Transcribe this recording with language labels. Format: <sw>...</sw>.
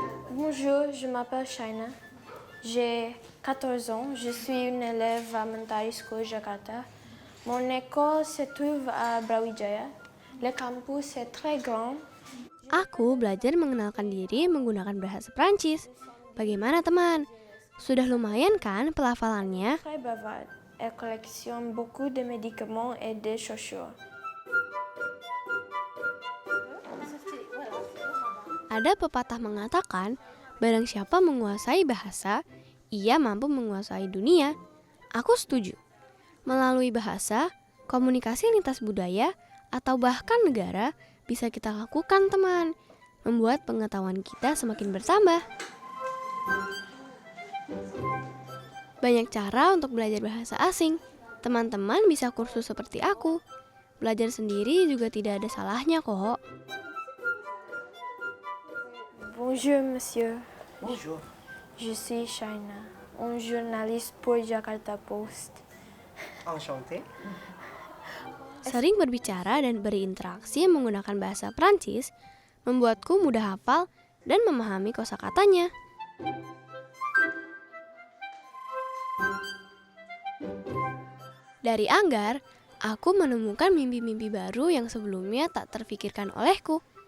<fr>Bonjour, je m'appelle Shaina. J'ai 14 ans, je suis une élève à Mentari School Jakarta. Mon école se trouve à Brawijaya. Le campus est très grand.</fr> <id>Aku belajar mengenalkan diri menggunakan bahasa Prancis. Bagaimana teman? Sudah lumayan kan pelafalannya?</id> <fr>Très bavarde. Elle collectionne beaucoup de médicaments et de chaussures.</fr> <id>Ada pepatah mengatakan, barang siapa menguasai bahasa, ia mampu menguasai dunia. Aku setuju. Melalui bahasa, komunikasi lintas budaya, atau bahkan negara bisa kita lakukan teman, membuat pengetahuan kita semakin bertambah. Banyak cara untuk belajar bahasa asing. Teman-teman bisa kursus seperti aku. Belajar sendiri juga tidak ada salahnya kok.</id> <fr>Bonjour monsieur, Bonjour. je suis Shaina, un journaliste pour Jakarta Post. Enchanté.</fr> <id>Sering berbicara dan berinteraksi menggunakan bahasa Prancis membuatku mudah hafal dan memahami kosakatanya. Dari Anggar, aku menemukan mimpi-mimpi baru yang sebelumnya tak terfikirkan olehku.</id>